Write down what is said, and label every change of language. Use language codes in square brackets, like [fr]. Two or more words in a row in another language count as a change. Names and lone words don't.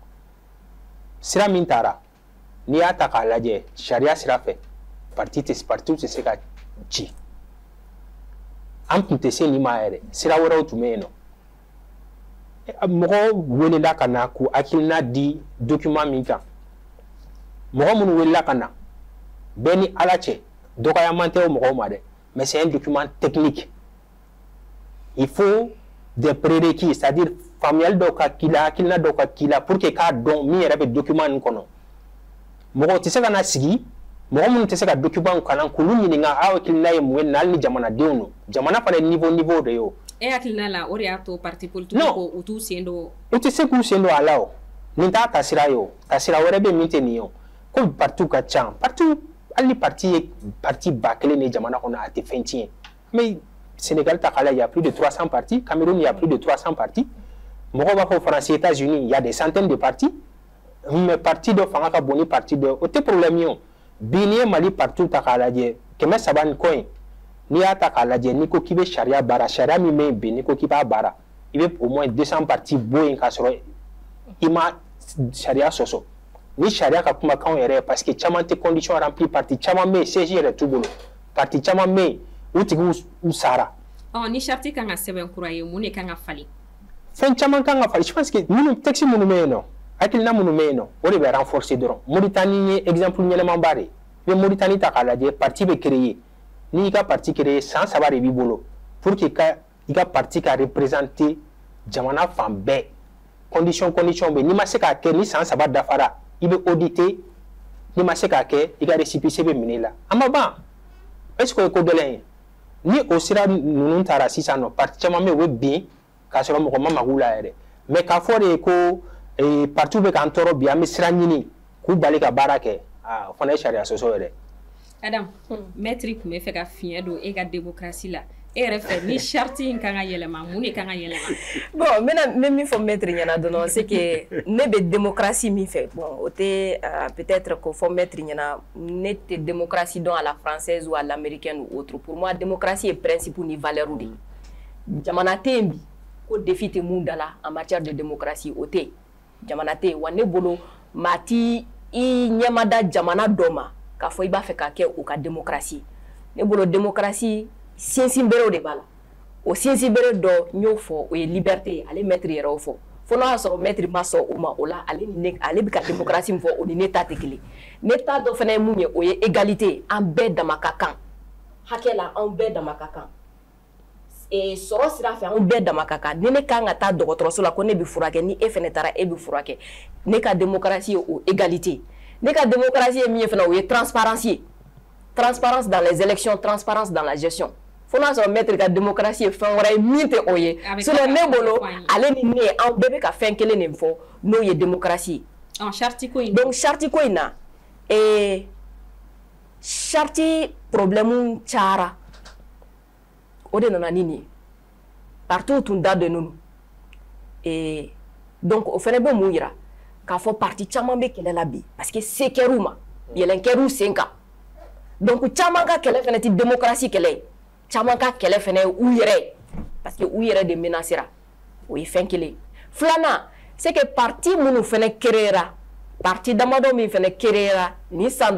[bm] sira mintara ni ata ka laje sharia sira fe parti se ka ci am tun tɛ se ni ma yɛrɛ sira wɛrɛw tun bɛ yen nɔ mɔgɔ welela ka na k'u hakilina di document min kan mɔgɔ minnu welela ka na bɛɛ ni ala cɛ dɔgɔyaman tɛ o mɔgɔw ma dɛ [fr] mais c'est un document technique il faut des prérequis c'est-à-dire [bm] faamuyali dɔw ka k'i la hakilina dɔw ka k'i la [fr] pour que [bm] k'a dɔn min yɛrɛ bɛ document nin kɔnɔ mɔgɔ tɛ se ka na sigi mɔgɔ minnu tɛ se ka document kalan k'olu ɲininka aw hakilina ye mun ye hali ni jamanadenw don jamana fana ye niveau de ye o. E hakilina la o de y'a to [fr] parti politique [bm] ko u t'u sen don. U tɛ se k'u sen don a la o nin t'a taasira ye o taasira wɛrɛ bɛ min tɛ nin ye o ko parti ka ca parti hali ni parti ye parti ba kelen de jamana kɔnɔ a tɛ fɛn tiɲɛ mais Sénégal ta kala [fr] il y a plus de 300 partis [bm] Cameroun [fr] il y a plus de 300 partis [bm] mɔgɔw b'a fɔ France États-Unis [fr] il y a des centaines de partis mais [bm] parti dɔ fanga ka bon ni parti dɔ o tɛ problème ye o. Bini Mali partout ta k'a lajɛ kɛmɛ saba ni kɔ in n'i y'a ta k'a lajɛ n'i ko k'i bɛ sariya baara sariya min bɛ yen bi n'i ko k'i b'a baara i bɛ [fr] au moins 200 partis [bm] bɔ yen k'a sɔrɔ i ma sariya sɔsɔ ni sariya ka kumakanw yɛrɛ [fr] parce que [bm] caman tɛ [fr] condition rempli [bm] parti caman bɛ yen siège yɛrɛ t'u bolo parti caman bɛ yen u tigiw u sara. Ni charti kan ka sɛbɛn kura ye mun de kan ka falen. Fɛn caman kan ka falen [fr] je pense que [bm] minnu texte minnu bɛ yen nɔ. Hakilina minnu bɛ yen nɔ o de bɛ renforcer dɔrɔn Mauritanie ye exemple ɲɛnɛmanba de ye i bɛ Mauritanie ta k'a lajɛ parti bɛ créer n'i ka parti créer san 3 de b'i bolo [fr] pour que [bm] i ka parti ka représenter jamana fan bɛɛ condition bɛ n'i ma se k'a kɛ ni san 3 dafara i bɛ auditer n'i ma se k'a kɛ i ka récépissé bɛ minɛ i la a ma ban [fr] est-ce que [bm] o ye ko gɛlɛn ye ni o sira ninnu taara sisan nɔ parti caman bɛ yen o bɛ bin k'a sɔrɔ mɔgɔ ma mago la yɛrɛ mais k'a fɔ de ye ko partout bɛ k'an tɔɔrɔ bi an bɛ siran ɲini k'u bali ka baara kɛ o fana ye sariya sɔsɔ yɛrɛ. Adam maître tun bɛ fɛ ka fiɲɛ don e ka démocratie la e yɛrɛ fɛ ni charte in kan ka yɛlɛma mun de kan ka yɛlɛma. Bon n bɛ min fɔ maître ɲɛna dɔrɔn [fr] c'est que [bm] ne bɛ démocratie min fɛ bon o tɛ peut-être k'o fɔ maître ɲɛna ne tɛ démocratie dɔn [fr] à la française ou à l'américaine ou autre pour moi [bm] démocratie ye principe ni valeur de ye jamana tɛ yen bi ko défi tɛ mun da la [fr] en matière de démocratie [bm] o tɛ yen. Jamana tɛ wa ne bolo maa ti i ɲɛmada jamana dɔ ma k'a fɔ i b'a fɛ k'a kɛ u ka démocratie ne bolo démocratie sinsin berew de b'a la o sinsin bere dɔ n y'o fɔ o ye liberté ye ale maître yɛrɛ y'o fɔ fo n'a y'a sɔrɔ maître ma sɔn o ma o la ale bɛ ka démocratie min fɔ o ni ne ta tɛ kelen ne ta dɔ fana ye mun ye o ye égalité an bɛɛ dama ka kan hakɛ la an bɛɛ dama ka kan sɔrɔ sira fɛ an bɛɛ dama ka kan ni ne kan ka taa dɔgɔtɔrɔso la ko ne bɛ furakɛ ni e fana taara e bɛ furakɛ ne ka démocratie ye o égalité ne ka démocratie ye min ye fana o ye transparence ye [fr] transparence dans les élections transparence dans la gestion [bm] fo n'a sɔrɔ maître ka démocratie ye fɛn wɛrɛ ye min tɛ o ye sinon ne bolo ale ni ne an bɛɛ bɛ ka fɛn kelen de fɔ n'o ye démocratie ye. Charte ko in donc charte ko in na charte problème cayara. O de nana ni nin ye partout tun da de ninnu donc o fana bɛ mun yira k'a fɔ parti caman bɛ kɛlɛ la bi [fr] parce que [bm] se kɛr'u ma yɛlɛn kɛr'u sen kan donc caman ka kɛlɛ fana tɛ démocratie kɛlɛ ye caman ka kɛlɛ fana ye u yɛrɛ ye [fr] parce que [bm] u yɛrɛ de menacera o ye fɛn kelen filanan [fr] c'est que [bm] parti minnu fɛnɛ créera parti damadɔ min fɛnɛ créera ni san